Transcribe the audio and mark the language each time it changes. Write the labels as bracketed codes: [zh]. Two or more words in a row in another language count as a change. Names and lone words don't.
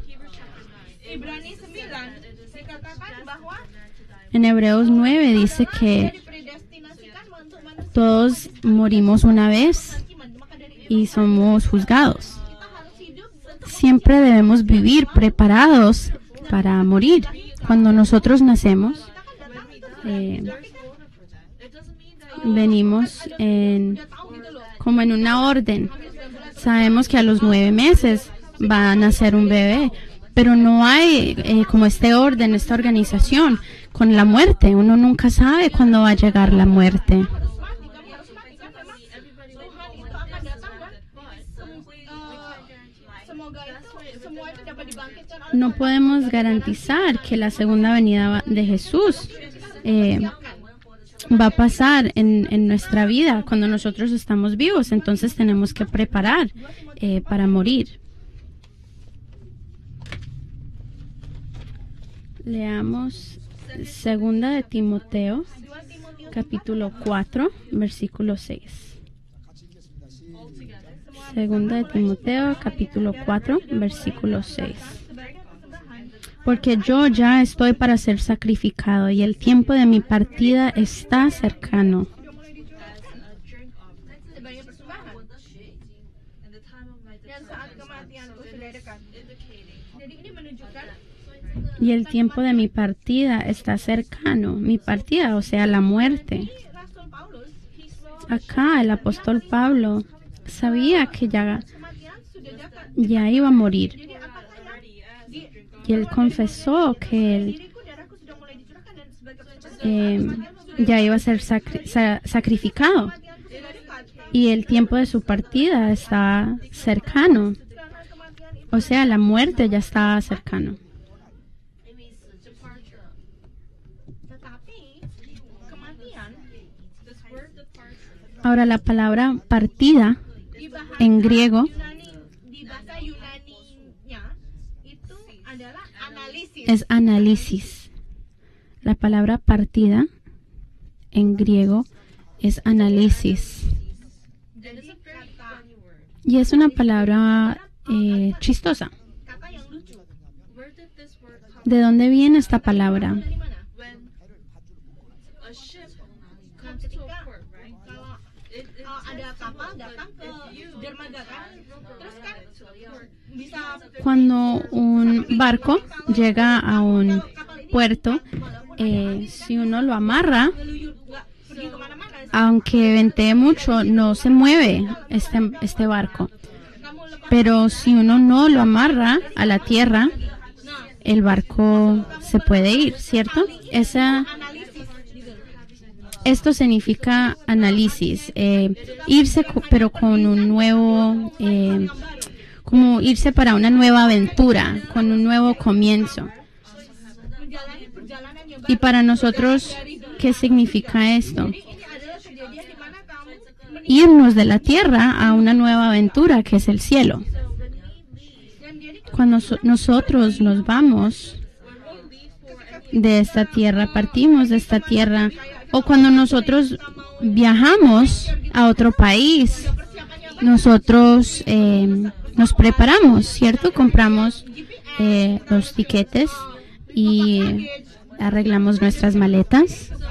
[id] Ibrani 9 dikatakan bahwa [es] En Hebreos 9 dice que [id] dipredestinasikan untuk manusia [es] todos morimos una vez [id] iman. Maka dari itu [es] y somos juzgados. [id] kita harus hidup [es] Siempre debemos vivir preparados para morir. Cuando nosotros nacemos, venimos como en una orden. Sabemos que a los 9 meses va a nacer un bebé, pero no hay como este orden, esta organización con la muerte. Uno nunca sabe cuándo va a llegar la muerte. [id] semoga itu semua itu dapat dibangkitkan oleh [es] No podemos garantizar que la segunda venida de Jesús va a pasar en nuestra vida cuando nosotros estamos vivos. Entonces tenemos que preparar para morir. Leamos segunda de Timoteo, capítulo 4, versículo 6. Segunda de Timoteo, capítulo 4, versículo 6. Porque yo ya estoy para ser sacrificado y el tiempo de mi partida está cercano. [id] sebagai persembahan dan saat kematianku sudah dekat. Jadi ini menunjukkan [es] Y el tiempo de mi partida está cercano. Mi partida, o sea, la muerte. [id] Rasul Paulus [es] Acá el apóstol Pablo sabía que [id] kematian sudah dekat. [es] ya iba a morir. [id] Jadi apakah yang [es] Y él confesó que él [id] diriku darahku sudah mulai dicurahkan dan sebagai persembahan [es] ya iba a ser sacrificado. [id] kematianku sudah dekat. [es] Y el tiempo de su partida está cercano. [id] Karena kematian itu [es] O sea, la muerte ya está cercano. [id] tetapi kematian [es] Ahora, la palabra partida [id] di bahasa [es] en griego [id] di bahasa Yunani-nya itu adalah analisis. [es] es análisis. La palabra partida en griego es análisis. [id] Jadi kata [es] Y es una palabra chistosa. [id] kata yang lucu. [en] Where did this word come [es] ¿De dónde viene esta palabra? [id] Dari mana? [en] when a ship comes to a port, right? [id] Kalau It ada kapal datang ke dermaga kan, terus kan bisa [es] Cuando un barco llega a un puerto, si uno lo amarra, [id] ngeluyur nggak pergi kemana-mana. [es] aunque ventee mucho, no se mueve este barco. [id] Kamu lepas, [es] Pero si uno no lo amarra a la tierra, [id] nah [es] el barco se puede ir, ¿cierto? [id] analisis gitu. [es] Esto significa análisis, irse pero con un nuevo, como irse para una nueva aventura, con un nuevo comienzo. [id] Menjalani perjalanan yang Y baru. [es] para nosotros, ¿qué significa esto? [id] Ini adalah kejadian di mana kamu [es] Irnos de la tierra a una nueva aventura que es el cielo. [id] dan jadi [es] Cuando nosotros nos vamos de esta tierra, partimos de esta tierra, o cuando nosotros viajamos a otro país, nosotros nos preparamos, ¿cierto? Compramos los tiquetes y arreglamos nuestras maletas.